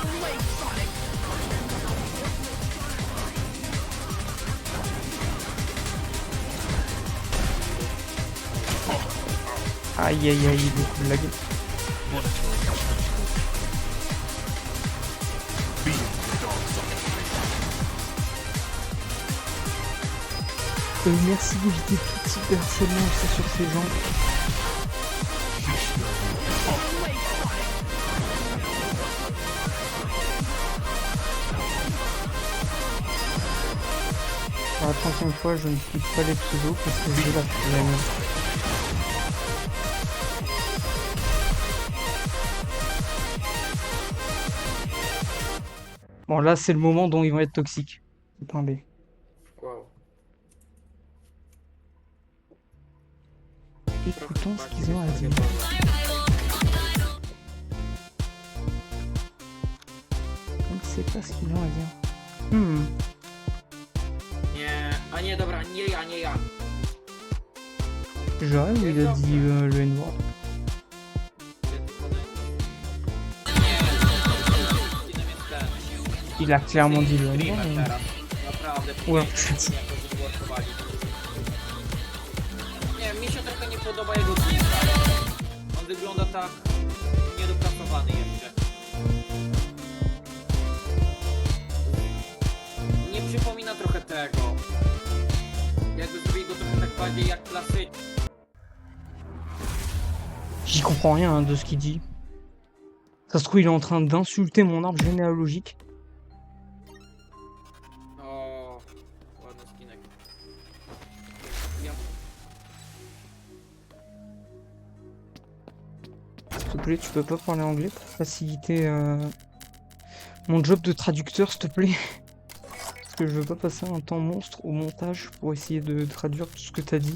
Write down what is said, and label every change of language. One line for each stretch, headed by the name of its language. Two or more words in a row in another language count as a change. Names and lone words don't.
English: Too late, Sonic.
French: Aïe aïe aïe, beaucoup de lag.
English: Monitoring control. Feel the dark side of it.
French: Merci d'éviter tout type de harcèlement aussi sur ces gens.
English: Too late, Sonic.
French: Pour la 30e fois, je ne clique pas les pseudos parce que j'ai la flemme. Bon, là, c'est le moment dont ils vont être toxiques. Point B. Wow. Écoutons ce qu'ils ont à dire. Je ne sais pas ce qu'ils ont à dire.
Polish: Nie, a nie, dobra, nie ja, nie ja.
French: J'aurais ou il a dit le N-word. Il a clairement dit le N-word. mais-
Polish: Naprawdę,
French: Ouais.
Polish: pięknie jakoś zblokowali. Nie, mi się trochę nie podoba jego design. On wygląda tak niedopracowany jeszcze. Nie przypomina trochę tego. Jakby zrobili go trochę tak bardziej jak klasyczny.
French: J'y comprends rien hein, de ce qu'il dit. Ça se trouve, il est en train d'insulter mon arbre généalogique.
Polish: O, ładny skinek. Ja...
French: S'il te plaît, tu peux pas parler anglais pour faciliter mon job de traducteur, s'il te plaît. Parce que je veux pas passer un temps monstre au montage pour essayer de traduire tout ce que t'as dit.